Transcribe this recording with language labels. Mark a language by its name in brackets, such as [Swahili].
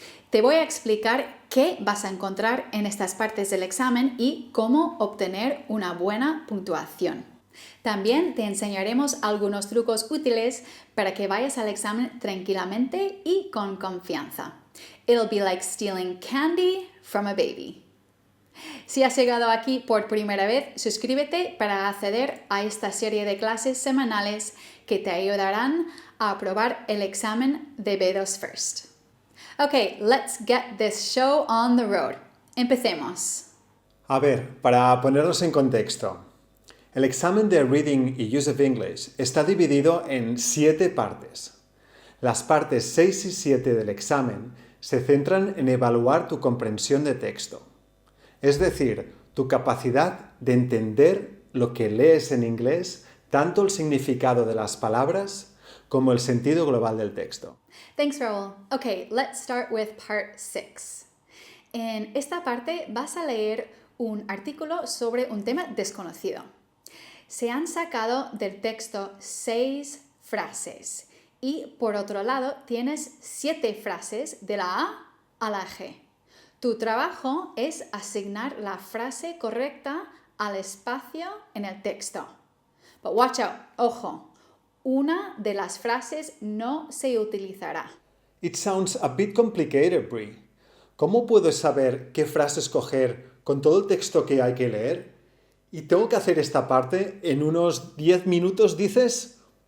[Spanish] Te voy a explicar qué vas a encontrar en estas partes del examen y cómo obtener una buena puntuación. También te enseñaremos algunos trucos útiles para que vayas al examen tranquilamente y con confianza. [English] It'll be like stealing candy from a baby. [Spanish] Si has llegado aquí por primera vez, suscríbete para acceder a esta serie de clases semanales que te ayudarán a aprobar el examen de B2 First. [English] Okay, let's get this show on the road. [Spanish] Empecemos. A ver, para ponernos en contexto. El examen de Reading y Use of English está dividido en 7 partes. Las partes 6 y 7 del examen se centran en evaluar tu comprensión de texto, es decir, tu capacidad de entender lo que lees en inglés, tanto el significado de las palabras como el sentido global del texto. [English] Thanks, Raúl. Okay, let's start with part 6. [Spanish] En esta parte vas a leer un artículo sobre un tema desconocido. Se han sacado del texto 6 frases y por otro lado tienes 7 frases de la A a la G. Tu trabajo es asignar la frase correcta al espacio en el texto. [English] But watch out, [Spanish] ojo, una de las frases no se utilizará. [English] It sounds a bit complicated, Brie. [Spanish] ¿Cómo puedo saber qué frase escoger con todo el texto que hay que leer? ¿Y tengo que hacer esta parte en unos 10 minutos, dices?